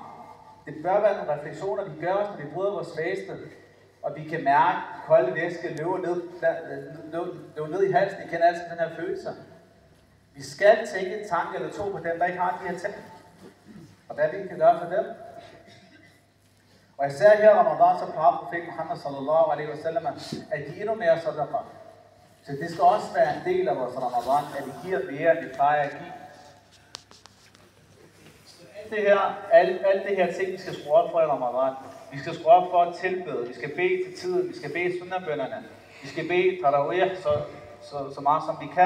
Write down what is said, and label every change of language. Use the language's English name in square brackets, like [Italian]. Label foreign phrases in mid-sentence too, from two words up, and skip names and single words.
[Danish] Det bør være nogle refleksioner, vi gør os, når vi bryder vores faste, og vi kan mærke kolde væske løbe ned i halsen. I kender altid den her følelse. Vi skal tænke en tanke eller to på dem, der ikke har de her ting. Og hvad vi kan gøre for dem. Og især her i Ramadan, så plejer profeten Muhammad [Arabic] صلى الله عليه وسلم [Danish] at give endnu mere sadaqa. Så det skal også være en del af vores Ramadan, at vi giver mere, end vi plejer at give. Alt det her ting, vi skal skrue op for i Ramadan. Vi skal skrue op for at tilbede. Vi skal bede til tiden. Vi skal bede sunnabønnerne. Vi skal bede tarawih så meget som vi kan.